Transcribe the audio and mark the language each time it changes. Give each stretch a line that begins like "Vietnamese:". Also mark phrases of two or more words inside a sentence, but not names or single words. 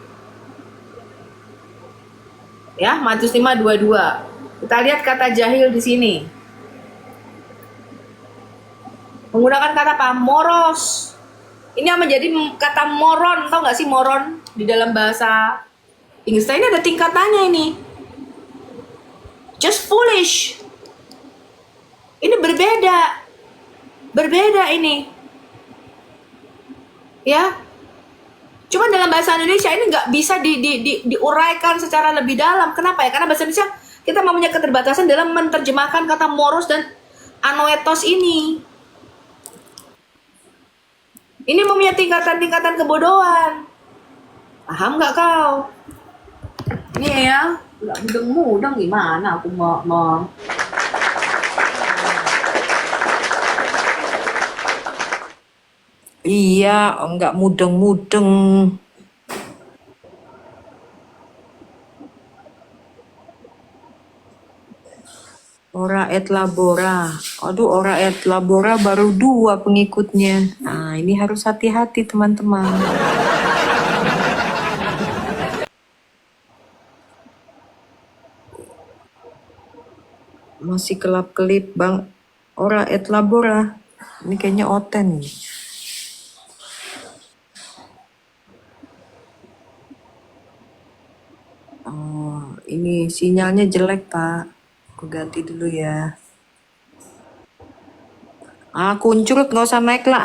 Indonesian: Ya, Matius 5:22. Kita lihat kata jahil di sini. Menggunakan kata apa? Moros. Ini yang menjadi kata moron, tau gak sih moron di dalam bahasa Inggris? Ini ada tingkatannya ini.
English: Just foolish.
Indonesian: Ini berbeda ini, ya. Cuma dalam bahasa Indonesia ini nggak bisa diuraikan secara lebih dalam. Kenapa ya? Karena bahasa Indonesia kita mempunyai keterbatasan dalam menerjemahkan kata moros dan anoetos ini. Ini mempunyai tingkatan-tingkatan kebodohan. Paham nggak kau? Ini ya, nggak mudeng-mudeng gimana aku mau. Iya, enggak mudeng-mudeng.
Latin: Ora et labora.
Indonesian: Aduh,
Latin: ora et labora
Indonesian: baru 2 pengikutnya. Nah, ini harus hati-hati teman-teman. Masih kelap-kelip bang.
Latin: Ora et labora.
Indonesian: Ini kayaknya oten nih. Oh, ini sinyalnya jelek, Pak. Aku ganti dulu ya. Kuncurut nggak usah naik lah.